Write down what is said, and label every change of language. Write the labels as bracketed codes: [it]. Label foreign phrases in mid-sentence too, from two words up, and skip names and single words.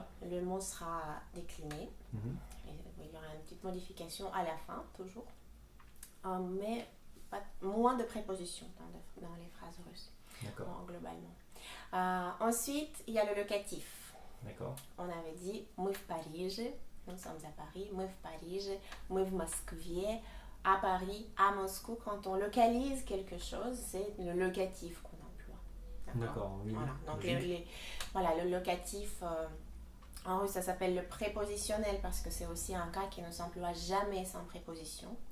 [fr] Le mot sera décliné. Et il y aura une petite modification à la fin, toujours. Mais moins de prépositions dans les phrases russes. D'accord. Globalement. Ensuite, il y a le locatif. D'accord. On avait dit [ru] мы в Париже, [fr] nous sommes à Paris, [ru] мы в Париже, мы в Москве, [fr] à Paris, à Moscou. Quand on localise quelque chose, c'est le locatif qu'on emploie. D'accord, oui. Voilà. Donc le locatif, en russe ça s'appelle le prépositionnel parce que c'est aussi un cas qui ne s'emploie jamais sans préposition.